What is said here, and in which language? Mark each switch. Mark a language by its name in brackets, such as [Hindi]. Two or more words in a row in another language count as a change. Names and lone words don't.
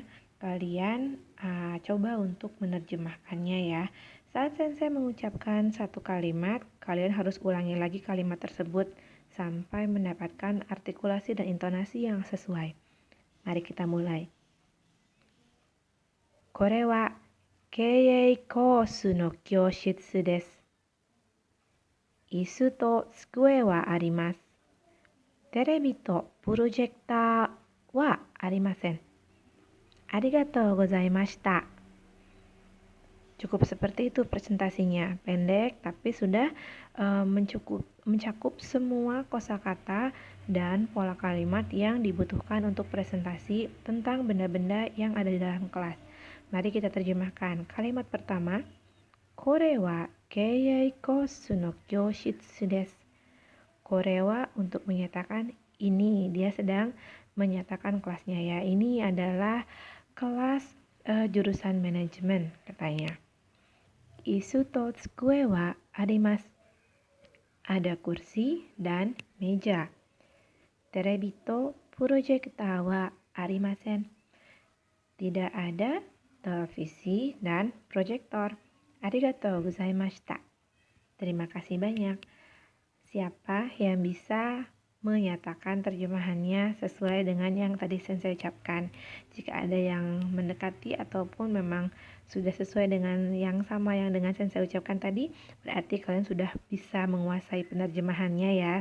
[Indonesian] Kalian coba untuk menerjemahkannya ya. Saat Sensei mengucapkan satu kalimat, kalian harus ulangi lagi kalimat tersebut sampai mendapatkan artikulasi dan intonasi yang sesuai. Mari kita mulai. [Japanese] これは経営コースの教室です. 椅子と机はあります. テレビとプロジェクターはありません. ありがとうございました. [Indonesian] Cukup seperti itu presentasinya, pendek tapi sudah mencakup semua kosakata dan pola kalimat yang dibutuhkan untuk presentasi tentang benda-benda yang ada di dalam kelas. Mari kita terjemahkan. Kalimat pertama, [Japanese] これは経営コースの教室です. これは [Indonesian] untuk menyatakan ini, dia sedang menyatakan kelasnya ya. Ini adalah kelas jurusan manajemen katanya. [Japanese] 椅子と机はあります. [Indonesian] Ada kursi dan meja. [Japanese] テレビとプロジェクターはありません. [Indonesian] Tidak ada televisi dan proyektor. [Japanese] ありがとうございました. [Indonesian] Terima kasih banyak. Siapa yang bisa menyatakan terjemahannya sesuai dengan yang tadi Sensei ucapkan? Jika ada yang mendekati ataupun memang sudah sesuai dengan yang sama yang dengan Sensei ucapkan tadi, berarti kalian sudah bisa menguasai penerjemahannya ya.